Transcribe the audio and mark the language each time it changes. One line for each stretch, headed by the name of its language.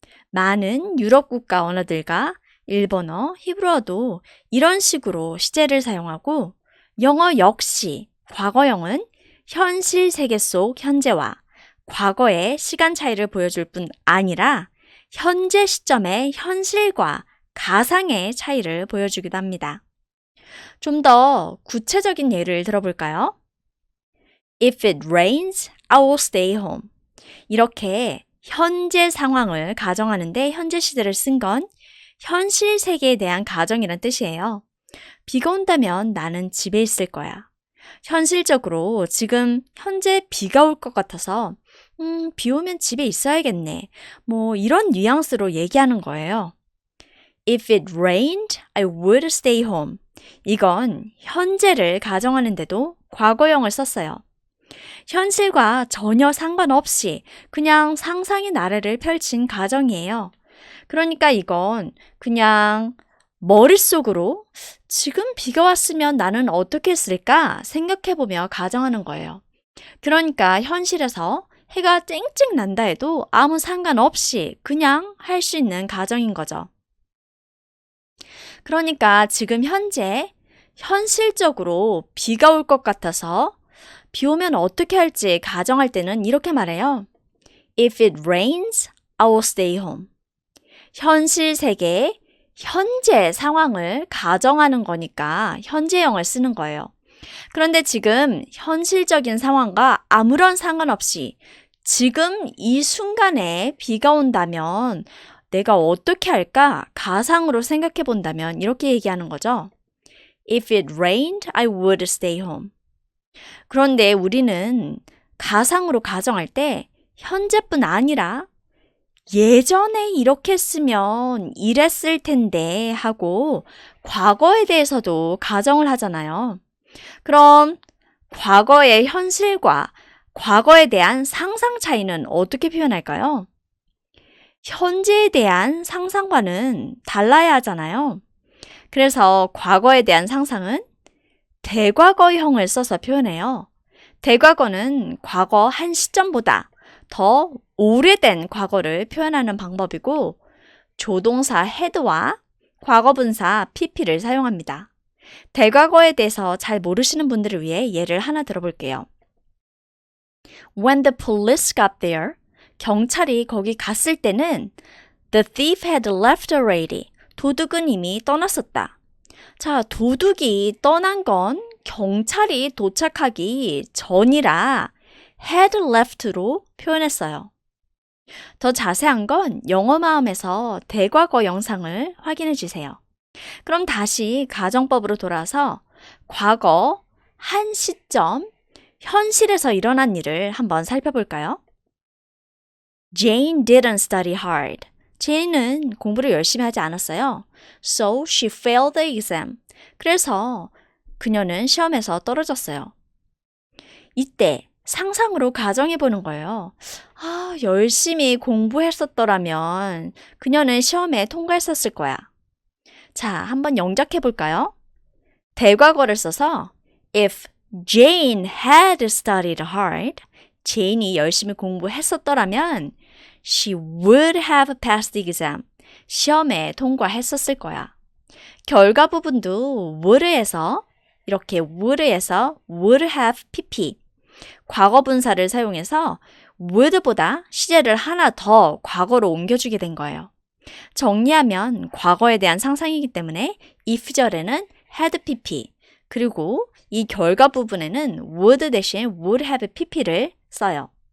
Korean: 많은 유럽 국가 언어들과 일본어, 히브리어도 이런 식으로 시제를 사용하고 영어 역시 과거형은 현실 세계 속 현재와 과거의 시간 차이를 보여줄 뿐 아니라 현재 시점의 현실과 가상의 차이를 보여주기도 합니다. 좀 더 구체적인 예를 들어볼까요?
English: If it rains, I will stay home.
Korean: 이렇게 현재 상황을 가정하는데 현재 시제를 쓴 건 현실 세계에 대한 가정이란 뜻이에요. 비가 온다면 나는 집에 있을 거야. 현실적으로 지금 현재 비가 올 것 같아서 비 오면 집에 있어야겠네. 뭐 이런 뉘앙스로 얘기하는 거예요.
English: If it rained, I would stay home.
Korean: 이건 현재를 가정하는데도 과거형을 썼어요. 현실과 전혀 상관없이 그냥 상상의 나래를 펼친 가정이에요. 그러니까 이건 그냥 머릿속으로 지금 비가 왔으면 나는 어떻게 했을까 생각해보며 가정하는 거예요. 그러니까 현실에서 해가 쨍쨍 난다 해도 아무 상관없이 그냥 할 수 있는 가정인 거죠. 그러니까 지금 현재 현실적으로 비가 올 것 같아서 비 오면 어떻게 할지 가정할 때는 이렇게 말해요.
English: If it rains, I will stay home.
Korean: 현실 세계의 현재 상황을 가정하는 거니까 현재형을 쓰는 거예요. 그런데 지금 현실적인 상황과 아무런 상관없이 지금 이 순간에 비가 온다면 내가 어떻게 할까? 가상으로 생각해 본다면 이렇게 얘기하는 거죠.
English: If it rained, I would stay home.
Korean: 그런데 우리는 가상으로 가정할 때 현재뿐 아니라 예전에 이렇게 했으면 이랬을 텐데 하고 과거에 대해서도 가정을 하잖아요. 그럼 과거의 현실과 과거에 대한 상상 차이는 어떻게 표현할까요? 현재에 대한 상상과는 달라야 하잖아요. 그래서 과거에 대한 상상은 대과거형을 써서 표현해요. 대과거는 과거 한 시점보다 더 오래된 과거를 표현하는 방법이고 조동사 had와 과거분사 pp를 사용합니다. 대과거에 대해서 잘 모르시는 분들을 위해 예를 하나 들어볼게요.
English: When the police got there,
Korean: 경찰이 거기 갔을 때는
English: the thief had left already.
Korean: 도둑은 이미 떠났었다. 자, 도둑이 떠난 건 경찰이 도착하기 전이라 had left로 표현했어요. 더 자세한 건 영어 마음에서 대과거 영상을 확인해 주세요. 그럼 다시 가정법으로 돌아서 과거, 한 시점, 현실에서 일어난 일을 한번 살펴볼까요?
English: Jane didn't study hard.
Korean: 제인은 공부를 열심히 하지 않았어요.
English: So she failed the exam.
Korean: 그래서 그녀는 시험에서 떨어졌어요. 이때 상상으로 가정해 보는 거예요. 열심히 공부했었더라면 그녀는 시험에 통과했었을 거야. 자, 한번 영작해 볼까요? 대과거를 써서
English: If Jane had studied hard,
Korean: 제인이 열심히 공부했었더라면
English: she would have passed the exam.
Korean: 시험에 통과했었을 거야. 결과 부분도 would에서 이렇게 would에서 would have pp 과거 분사를 사용해서 would보다 시제를 하나 더 과거로 옮겨주게 된 거예요. 정리하면 과거에 대한 상상이기 때문에 if절에는 had pp 그리고 이 결과 부분에는 would 대신 would have pp를 써요.